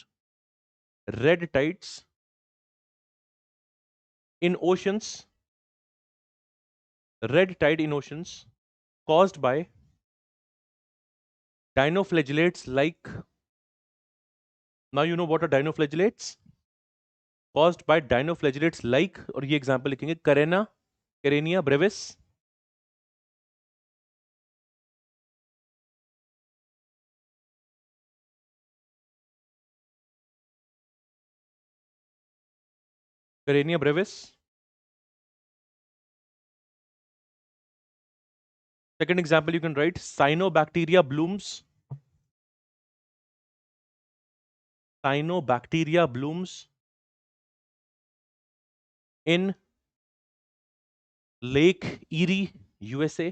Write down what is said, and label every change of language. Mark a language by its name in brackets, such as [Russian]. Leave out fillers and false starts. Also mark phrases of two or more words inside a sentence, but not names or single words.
[English] Red tides in oceans. Red tide in oceans caused by dinoflagellates like, now you know what are dinoflagellates, caused by dinoflagellates like, [Hindi] और ये example लिखेंगे Carenia brevis. [English] Carenia brevis. Second example you can write cyanobacteria blooms. Cyanobacteria blooms in Lake Erie, USA.